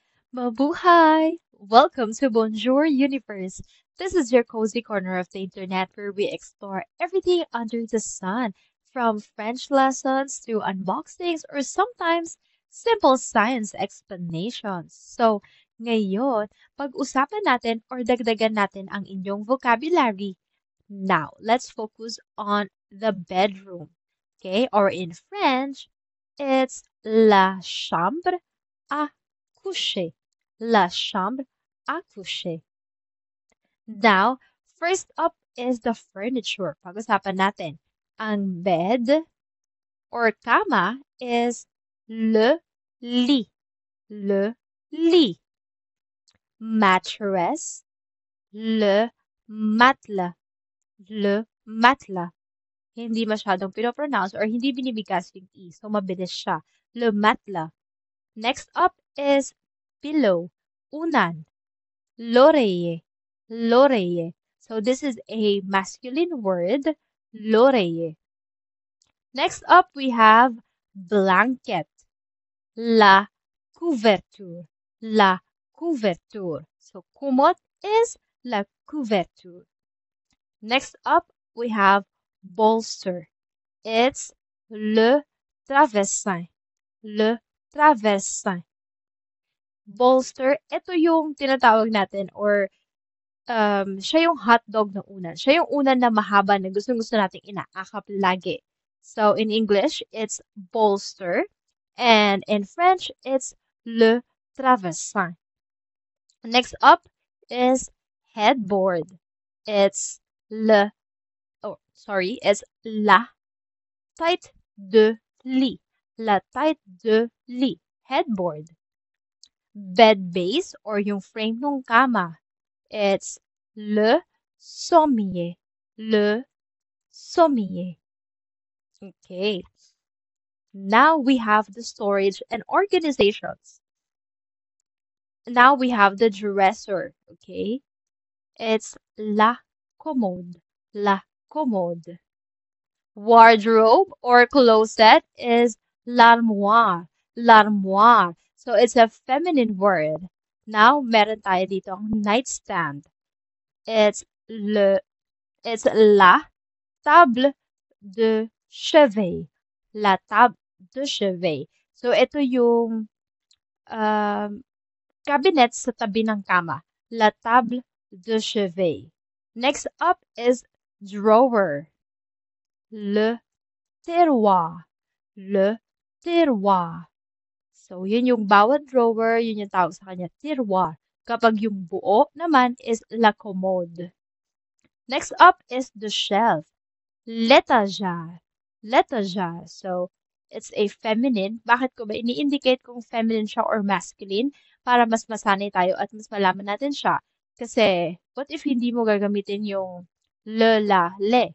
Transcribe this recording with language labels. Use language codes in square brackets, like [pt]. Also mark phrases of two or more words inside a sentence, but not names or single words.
[tl] Mabuhay! [en] Welcome to Bonjour Universe. This is your cozy corner of the internet where we explore everything under the sun, from French lessons to unboxings or sometimes simple science explanations. So, [tl] ngayon, pag-usapan natin or dagdagan natin ang inyong vocabulary. [en] Now, let's focus on the bedroom. Okay, or in French, it's [fr] la chambre à coucher. La chambre à coucher. [en] Now, first up is the furniture. [tl] Pag-usapan natin. Ang bed or kama is [fr] le lit. Le lit. Mattress, le matelas. Le matelas. [tl] Hindi masyadong pinopronounce or hindi binibigas yung E. So, mabilis siya. [fr] Le matelas. [en] Next up is pillow. Unan. [fr] L'oreiller. L'oreiller. [en] So this is a masculine word. L'oreiller. Next up we have blanket. [fr] La couverture. La couverture. [en] So kumot is [fr] la couverture. [en] Next up we have bolster. [fr] It's le traversin. Le traversin. [en] Bolster, [tl] ito yung tinatawag natin or siya yung hotdog na unan. Siya yung unan na mahaba na gustong-gusto nating inaakap lagi. [en] So, in English, it's bolster. And in French, it's [fr] le traversin. [en] Next up is headboard. [fr] It's it's la tête de lit. La tête de lit. [en] Headboard. Bed base or [tl] yung frame ng kama. [fr] It's le sommier. Le sommier. [en] Okay. Now we have the storage and organizations. Now we have the dresser. Okay. [fr] It's la commode. La commode. [en] Wardrobe or closet is l'armoire. [fr] L'armoire. [en] So it's a feminine word. Now, [tl] meron tayo dito ang nightstand. [fr] It's la table de chevet. La table de chevet. [tl] So ito yung cabinet sa tabi ng kama. [fr] La table de chevet. [en] Next up is drawer. [fr] Le tiroir. Le tiroir. [tl] So, yun yung bawat drawer, yun yung tawag sa kanya, tiroir. Kapag yung buo naman is [fr] la commode. [en] Next up is the shelf. [fr] L'étagère. L'étagère. [en] So, it's a feminine. [tl] Bakit ko ba ini-indicate kung feminine siya or masculine? Para mas masanay tayo at mas malaman natin siya. Kasi, [en] what if [tl] hindi mo gagamitin yung le, la, le?